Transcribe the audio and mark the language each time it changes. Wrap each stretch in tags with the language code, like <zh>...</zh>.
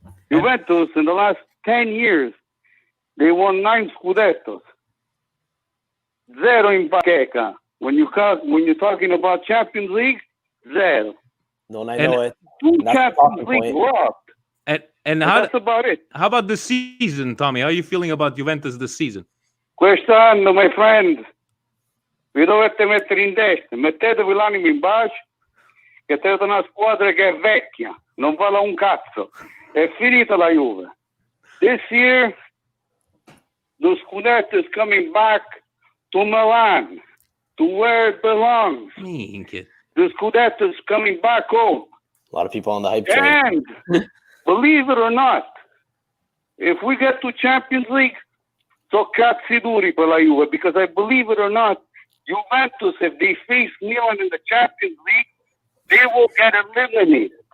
<en>Juventus, in the last 10 years, they won 9 Scudettos. 0 in Bacheca. When you're talking about Champions League, 0. Don't I know it? 2 Champions League lost. And that's about it. How about this season, Tommy? How are you feeling about Juventus this season?</en> <it>Quest'anno,</it> <en>my friend,</en> <it>vi dovete mettere in testa, mettetevi l'animo in pace, che siete una squadra che è vecchia, non vale un cazzo. È finita la Juve.</it> <en>This year, the Scudetto is coming back to Milan, to where it belongs. The Scudetto is coming back home. A lot of people on the hype train. And believe it or not, if we get to Champions League,</en> <it>so cazzi duri per la Juve,</it> <en>because I believe it or not, Juventus, if they face Milan in the Champions League, they will get eliminated.</en>